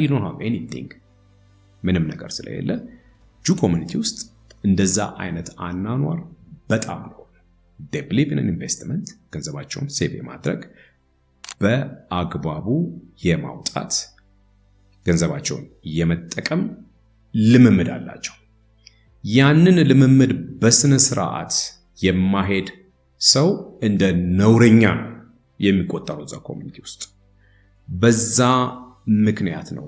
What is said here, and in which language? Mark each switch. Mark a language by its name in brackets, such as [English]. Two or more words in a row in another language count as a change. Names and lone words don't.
[English] you don't have anything [Amharic] ምንም ነገር ስለሌለ [English] Jew community [Amharic] ውስጥ እንደዛ አይነት አናኗር በጣም ነው። [English] they believe in an [Amharic] investment ገንዘባቸውን ሴቭ ማድረግ በአግባቡ የማውጣት ገንዘባቸውን የመጠቀም ልምምድ አላቸው። ያንን ልምምድ በስነ ስርዓት የማሄድ ሰው እንደ ነውረኛ ነው የሚቆጠረው እዛ ኮሚኒቲ ውስጥ። በዛ ምክንያት ነው